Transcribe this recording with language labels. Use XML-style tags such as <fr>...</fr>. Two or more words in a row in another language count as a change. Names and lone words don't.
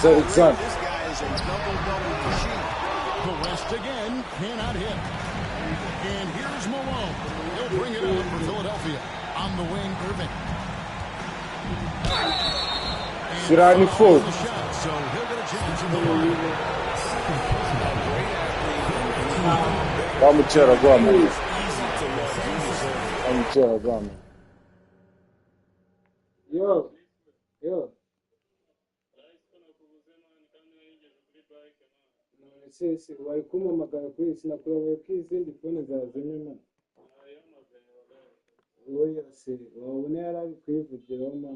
<en>guy is a double-double machine. The West again cannot hit. And here's Malone. He'll bring it up for Philadelphia. On the wing, Irving. Should I need four? So he'll get a chance in the line.</en> <pt>Vamos tirar agora, mano. Vamos tirar agora, mano. Yo.</pt> <rw>Sisi wari kumamagara kuri sinakubaye ko izindi fone zazimye man. Oya se wabona yari kwivugiraho man.</rw>